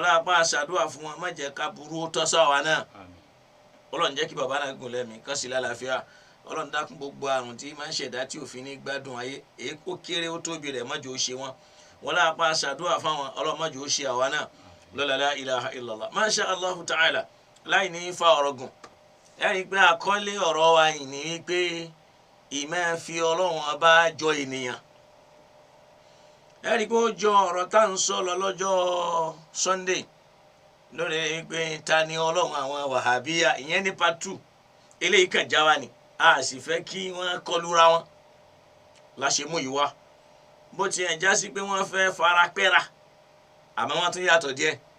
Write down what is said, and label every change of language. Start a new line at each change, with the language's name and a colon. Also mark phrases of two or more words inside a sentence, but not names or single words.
Yoruba: lápá àṣàdúrà fún wọn má jẹ́ ká burú ó tọ́ sáwa náà Ọlọ́run jẹ́ kí bàbá náà gùn lẹ́mìí kán sí lálàáfíà Ọlọ́run dákun gbogbo àrùn tí máa ń ṣẹ̀dá tí òfin ní gbádùn ayé èyí kó kéré ó tóbi rẹ̀ má jẹ́ ó ṣe wọn wọn lápá àṣàdúrà fáwọn Ọlọ́run má jẹ́ ó ṣe àwa náà lọ́la
Arabic: لا إله إلا الله ما شاء الله تعالى
Yoruba: láì ní fa ọ̀rọ̀ gùn ẹ̀rí pé àkọlé ọ̀rọ̀ wa yìí ni wípé ìmọ̀ fi Ọlọ́run ọba jọ ènìyàn ẹ̀rí pé ó jọ ọ̀rọ̀ tá à ń sọ lọ lọ́jọ́ Sunday lórí pé ta ni Ọlọ́run àwọn wàhábíyà ìyẹn ní part 2 eléyìí kàn já wa ni a sì fẹ́ kí wọ́n kọlura wọn láṣẹ mú yìí wá bó tiẹ̀ já sí pé wọ́n fẹ́ fara pẹ́ra àmọ́ wọ́n tún yàtọ̀ díẹ̀.